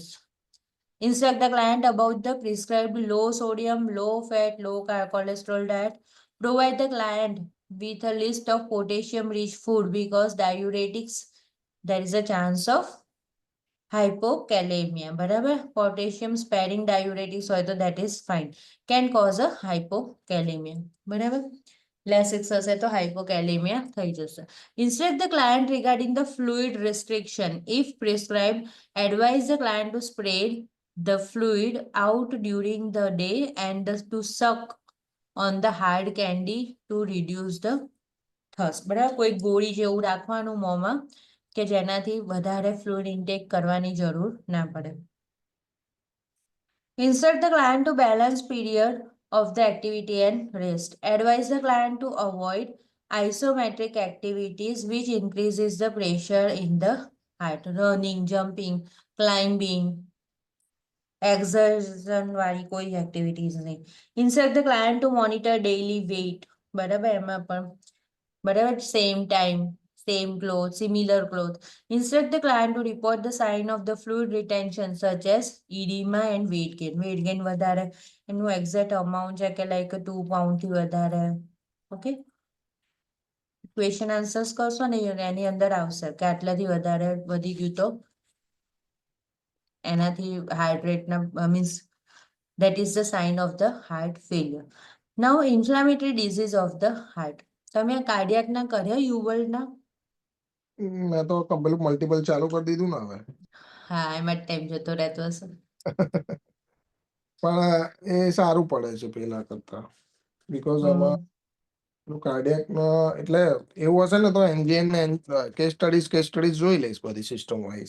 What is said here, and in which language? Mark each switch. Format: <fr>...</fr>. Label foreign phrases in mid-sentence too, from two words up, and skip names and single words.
<en>Instruct the client about the prescribed low sodium, low fat, low cholesterol diet. Provide the client with a list of potassium rich food because diuretics, there is a chance of hypokalemia. બરાબર, potassium sparing diuretics</en> <gu>હોય તો</gu> <en>that is fine, can cause a hypokalemia.</en> <gu>બરાબર, less હશે તો hypokalemia થઈ જશે.</gu> <en>Instruct the client regarding the fluid restriction. If prescribed, advise the client to spread the fluid out during the day and to suck on the hard candy to reduce the thirst.</en> <gu>બરાબર, કોઈ ગોળી જેવું રાખવાનું મોંમાં કે જેનાથી વધારે</gu> <en>fluid intake</en> <gu>કરવાની જરૂર ના પડે.</gu> <en>Instruct the client to balance period of the activity and rest. Advise the client to avoid isometric activities which increases the pressure in the heart. Running, jumping, climbing, exertion</en> <gu>વાળી કોઈ એક્ટિવિટીઝ નહીં.</gu> <en>Instruct the client to monitor daily weight.</en> <gu>બરાબર, એમાં પણ બરાબર,</gu> <en>same time, same clothes, similar clothes. Instruct the client to report the sign of the fluid retention such as edema and weight gain. Weight gain</en> <gu>વધારે, એનું</gu> <en>exact amount</en> <gu>છે કે</gu> <en>like 2 pound</en> <gu>થી વધારે. ઓકે,</gu> <en>question answers</en> <gu>કરશો ને એની અંદર આવશે કે આટલાથી વધારે વધી ગયું તો એનાથી</gu> <en>heart rate</en> <gu>મીન્સ</gu> <en>that is the sign of the heart failure. Now, inflammatory disease of the heart.</en> <gu>તમે આ કાર્ડિયાકના કર્યા યુવલના? મેં તો પેલું મલ્ટિપલ ચાલુ કરી દીધું ને હવે. હા, એમાં ટાઈમ જતો રહેતો હશે. પણ એ સારું પડે છે પેલા કરતા, બીકોઝ આમાં કાર્ડિયાક એટલે એવું હશે ને તો એનજીએન</gu> <en>case studies</en> <gu>જોઈ લઈશ બધી</gu> <en>system wise.</en>